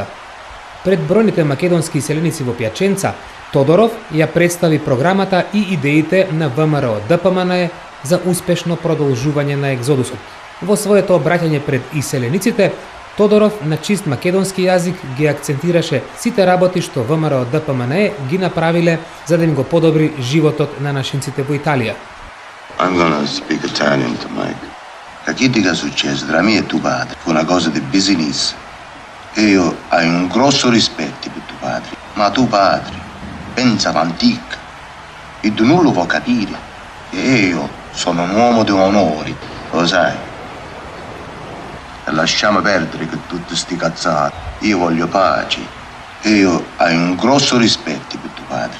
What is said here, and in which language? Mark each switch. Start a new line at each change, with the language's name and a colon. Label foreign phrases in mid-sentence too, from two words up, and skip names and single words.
Macedonian: Пред бројните македонски иселеници во Пјаченца, Тодоров ја представи програмата и идеите на ВМРО ДПМН за успешно продолжување на екзодусот. Во своето обраќање пред иселениците, Тодоров на чист македонски јазик ги акцентираше сите работи што ВМРО ДПМН ги направиле за да им го подобри животот на нашинците во Италија.
English: I'm gonna speak Italian to Mike.
Italian: Che ti è successo tra me e tuo padre? Fu una cosa di business. E io ho un grosso rispetto per tuo padre. Ma tuo padre pensa all'antica e tu non lo puoi capire. E io sono un uomo di onore, lo sai. E lasciamo perdere che tutti sti cazzati. Io voglio pace. E io ho un grosso rispetto per tuo padre.